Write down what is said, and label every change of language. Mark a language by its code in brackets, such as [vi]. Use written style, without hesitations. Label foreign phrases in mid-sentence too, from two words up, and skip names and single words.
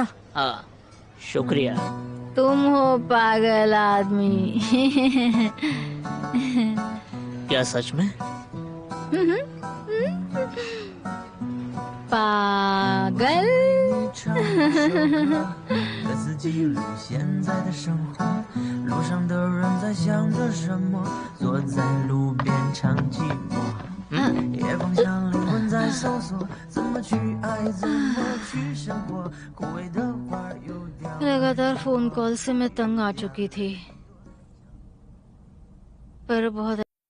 [hi] हाँ, शुक्रिया। तुम हो पागल आदमी। क्या सच में? पागल। [zh] 各自记录现在的生活，路上的人在想着什么，坐在路边唱寂寞。夜风像灵魂在搜索，怎么去爱，怎么去生活，枯萎的花又掉。 [hi] लगातार फोन कॉल से मैं तंग आ चुकी थी, पर बहुत